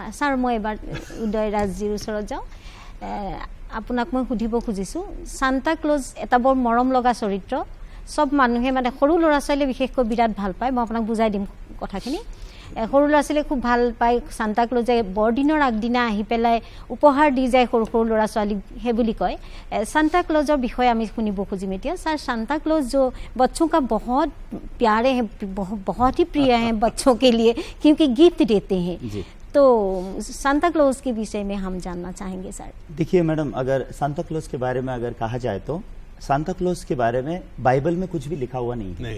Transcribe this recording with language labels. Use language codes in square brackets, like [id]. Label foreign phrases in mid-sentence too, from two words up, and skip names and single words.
[as] ছাৰ, মই এবাৰ উদয়ৰাজজীৰ ওচৰত যাওঁ। আপোনাক মই সুধিব খুজিছোঁ, চান্তা ক্লজ এটা বৰ মৰম লগা চৰিত্ৰ, চব মানুহে মানে সৰু ল'ৰা ছোৱালীয়ে বিশেষকৈ বিৰাট ভাল পায়। মই আপোনাক বুজাই দিম কথাখিনি। সৰু ল'ৰা ছোৱালীয়ে খুব ভাল পায় চান্তা ক্লজে বৰদিনৰ আগদিনা আহি পেলাই উপহাৰ দি যায় সৰু সৰু ল'ৰা ছোৱালীক, সেই বুলি কয়। सांता क्लॉजर বিষয়ে আমি শুনিব খুজিম এতিয়া। [hi] सर, सांता क्लॉज जो बच्चों का बहुत प्यारे हैं, बहुत ही प्रिय हैं बच्चों के लिए, क्योंकि गिफ्ट देते हैं। तो सांता क्लॉज के विषय में हम जानना चाहेंगे सर। देखिए मैडम, अगर सांता क्लॉज के बारे में अगर कहा जाए तो सांता क्लॉज के बारे में बाइबल में कुछ भी लिखा हुआ नहीं है।